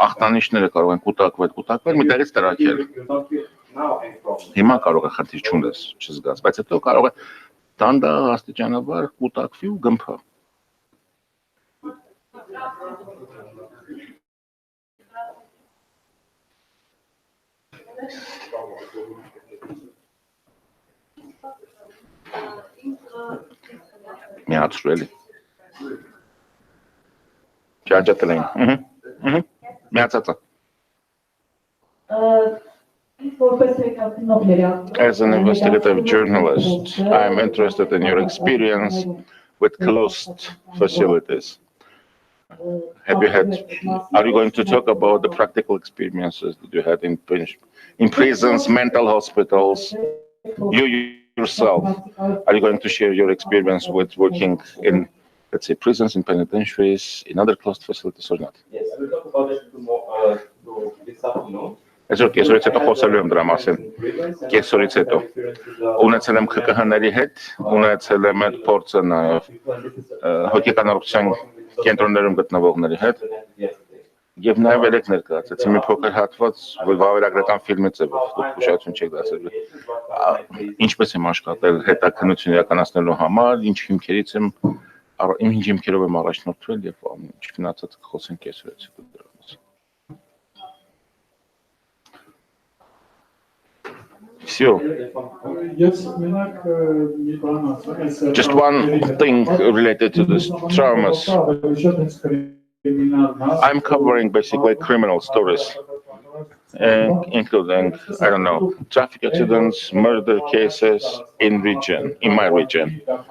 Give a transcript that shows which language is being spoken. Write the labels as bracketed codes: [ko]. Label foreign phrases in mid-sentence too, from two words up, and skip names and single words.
[hy] ախտանիշները կարող են կուտակվել, մի տեղից տրաքել։ Հիմա կարող է խնդիր չունես, չզգաս, բայց հետո կարող է դանդաղ աստիճանաբար կուտակվի ու գմփա։ Միացրու էլի։ Ճանճատել էին։ Միացածը։ [en] As an investigative journalist, I'm interested in your experience with closed facilities. Are you going to talk about the practical experiences that you had in prisons, mental hospitals? You yourself, are you going to share your experience with working in, let's say, prisons, in penitentiaries, in other closed facilities or not? Yes, I will talk about it this afternoon. [hy] Այսօր կեսօրից հետո խոսելու եմ դրա մասին, կեսօրից հետո ունեցել եմ ՔԿՀ-ների հետ, ունեցել եմ այդ փորձը նաև հոգեկան առողջության կենտրոններում գտնվողների հետ եւ նաև երեք ներկայացեցի մի փոքր հատված վավերագրական ֆիլմի ձևով, դուք ուշադրություն չեք դարձել ինչպես եմ աշխատել հետաքննություն իրականացնելու համար, ինչ հիմքերով եմ առաջնորդվել եւ ինչ մնացած կխոսենք կեսօրից հետո դրա մասին. Все. [en] Just one thing related to this traumas. I'm covering basically criminal stories, including, I don't know, traffic accidents, murder cases in my region.